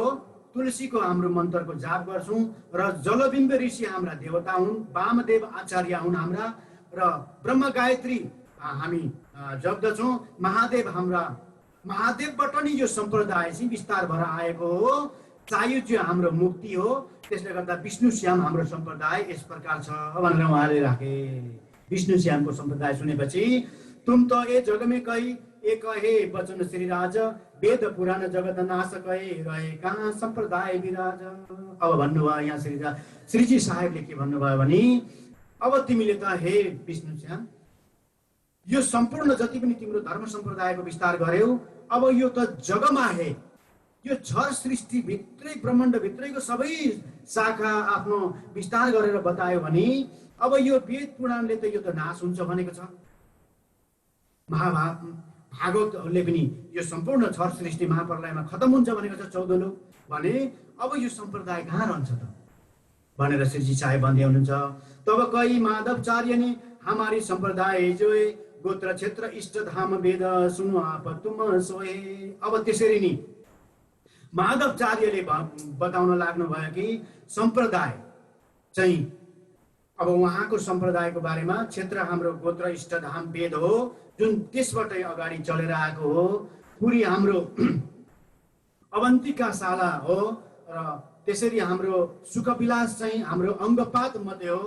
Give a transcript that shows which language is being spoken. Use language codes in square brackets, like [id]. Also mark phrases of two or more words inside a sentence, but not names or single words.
[ne] तुलसीको हाम्रो मन्त्रको जाप गर्छौँ र जलबिम्ब ऋषि हाम्रा देवता हुन्, वामदेव आचार्य हुन् हाम्रा र ब्रह्म गायत्री हामी जप्दछौँ। महादेवबाट नै यो सम्प्रदाय चाहिँ विस्तार भएर आएको हो। सायुज्य हाम्रो मुक्ति हो, त्यसले गर्दा विष्णु श्याम हाम्रो सम्प्रदाय यस प्रकार छ भनेर उहाँले राखे। विष्णु श्यामको सम्प्रदाय सुनेपछि [hi] तुम त ए जगमे कही एक हे वचन श्री राज, वेद पुराण जगत नाश कहे रहे कहाँ सम्प्रदाय विराज। [ne] अब भन्नुभयो यहाँ श्रीजी साहेबले के भन्नुभयो भने, अब तिमीले त हे विष्णु श्याम यो सम्पूर्ण जति पनि तिम्रो धर्म सम्प्रदायको विस्तार गर्यौ, अब यो त जगमा हे, यो छर सृष्टि भित्रै ब्रह्माण्ड भित्रैको सबै शाखा आफ्नो विस्तार गरेर बतायो भने अब यो वेद पुराणले त यो त नाश हुन्छ भनेको छ। भागवतले पनि यो सम्पूर्ण छर सृष्टि महाप्रलयमा खतम हुन्छ भनेको छ 14 लोक भने, अब यो सम्प्रदाय कहाँ रहन्छ त भनेर श्रीजी साहेब भन्दै हुनुहुन्छ। [hi] तब कही माधवचार्य ने हमारी संप्रदाय जो गोत्र क्षेत्र इष्ट धाम वेद सुनु आप तुम सोए। [ne] अब त्यसरी नि माधवचार्यले बताउन लाग्नु भयो कि सम्प्रदाय चाहिँ अब उहाँको सम्प्रदायको बारेमा क्षेत्र हाम्रो गोत्र इष्ट धाम वेद हो, जुन त्यसबाटै अगाडि चलेर आएको हो। पुरी हाम्रो अवन्तिका शाला हो र त्यसरी हाम्रो सुखविलास चाहिँ हाम्रो अङ्गपात मध्ये हो।